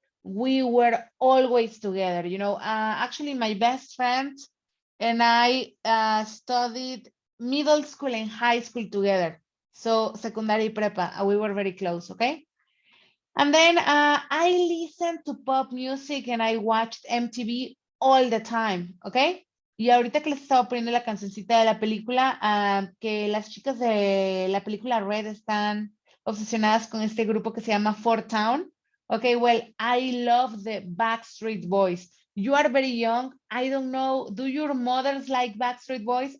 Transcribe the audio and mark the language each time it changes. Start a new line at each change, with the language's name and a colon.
English: We were always together, you know. Actually, my best friend and I studied middle school and high school together. So secondary prepa, we were very close, okay? And then I listened to pop music and I watched MTV all the time, okay?
Spanish: Y ahorita que les estaba poniendo la cancioncita de la película, que las chicas de la película Red están obsesionadas con este grupo que se llama Four Town.
English: Okay, well, I love the Backstreet Boys. You are very young. I don't know, do your mothers like Backstreet Boys?